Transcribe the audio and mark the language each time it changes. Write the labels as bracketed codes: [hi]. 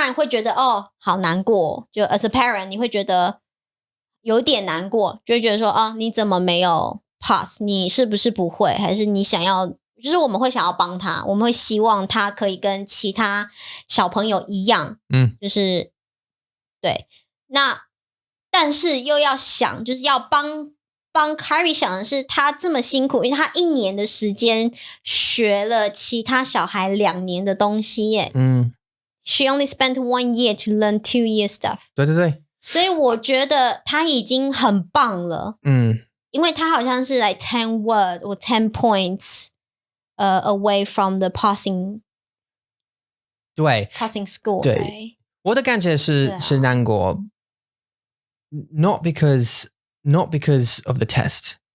[zh] 然会觉得好难过，就 [en] as a parent [zh] 你会觉得有点难过，就会觉得说你怎么没有 pass， 你是不是不会，还是你想要，就是我们会想要帮他，我们会希望他可以跟其他小朋友一样，就是对，那但是又要想，就是要帮 Carrie 想的是，他这么辛苦，因为他1年的时间学了其他小孩2年的东西耶。 [en] She only spent 1 year to learn 2 year stuff。 [zh] 对对对。所以我觉得他已经很棒了。因为他好像是 [en] like 10 word or 10 points away from the passing。 [zh] 对 [en] passing school。 [zh] 对，我的感觉是难过。 [en] Not because of the test.